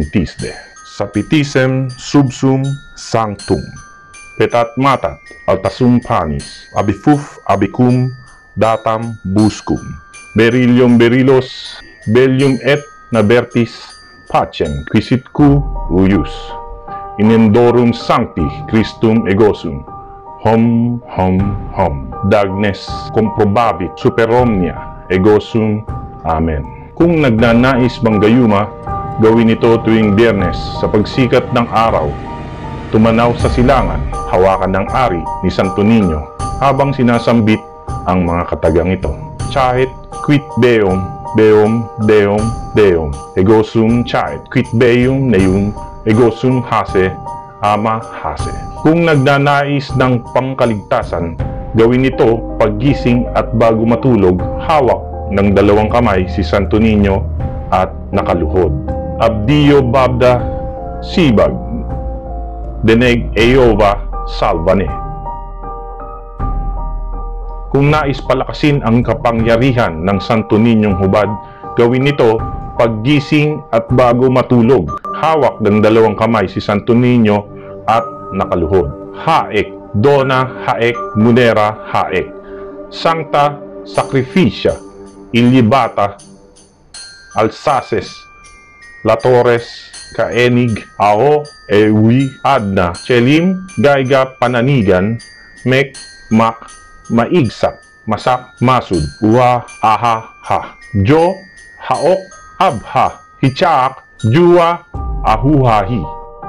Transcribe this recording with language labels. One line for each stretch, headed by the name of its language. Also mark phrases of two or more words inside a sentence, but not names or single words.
Latin: Tisde, Sapitisem Subsum Sanctum, Petat Matat Altasum Panis, Abifuf Abicum Datam Buscum, Berilium Berilos, Bellium et Nabertis Pacem quisitque uius, inendorum sancti Christum egosum, hom Dagnes comprobabit super omnia egosum. Amen.
Filipino: Kung nagnanais manggayuma, gawin ito tuwing Biyernes sa pagsikat ng araw. Tumanaw sa silangan, hawakan ng ari ni Santo Niño habang sinasambit ang mga katagang ito.
Latin: Chahit quid beum Deum, Deum, Deum, egosum chaet, quid beum neum, egosum hase, ama hase.
Filipino: Kung nagnanais ng pangkaligtasan, gawin ito paggising at bago matulog, hawak ng dalawang kamay si Santo Niño at nakaluhod. Abdio Babda Sibag, Deneg Eova Salvane. Kung nais palakasin ang kapangyarihan ng Santo Niñong hubad, gawin ito paggising at bago matulog, hawak ng dalawang kamay si Santo Niño at nakaluhod. Haek, Dona Haek Munera Haek, Sancta Sacrificia, Ilibata, Alsaces, Latores, Kaenig, Ao, Ewi, Adna, Chelim, Gaiga, Pananigan, Mek, Mak, Maigsak, Masak, Masud, Uwa, Aha, Ha, Jo, Haok, Abha, Hichaak, Jua, Ahuhahi.